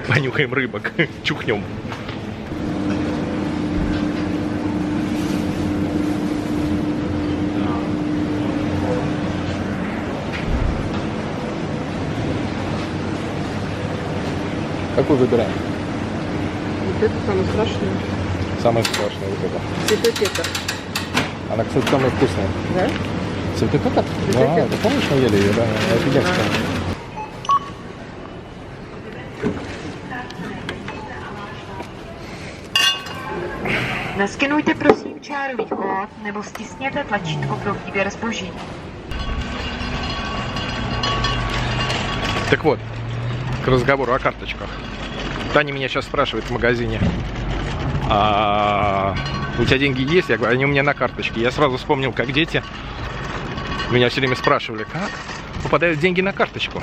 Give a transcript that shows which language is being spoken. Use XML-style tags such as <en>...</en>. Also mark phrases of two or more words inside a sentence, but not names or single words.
<ru>Понюхаем рыбок, чухнем. Какой выбираем? Вот это самое страшное. Самое страшное вот это. Цветотека. Она, кстати, самая вкусная. Да? Цветотека? Да, Цветотека. ты помнишь, мы ели ее, да? Офигенская.</ru> <cs>Naskenujte prosím čárový kód nebo stisněte tlačítko pro výběr zboží.</cs> <ru>Так вот, к разговору о карточках. Таня меня сейчас спрашивает в магазине, у тебя деньги есть? Я говорю, они у меня на карточке. Я сразу вспомнил, как дети меня все время спрашивали, как попадают деньги на карточку.</ru>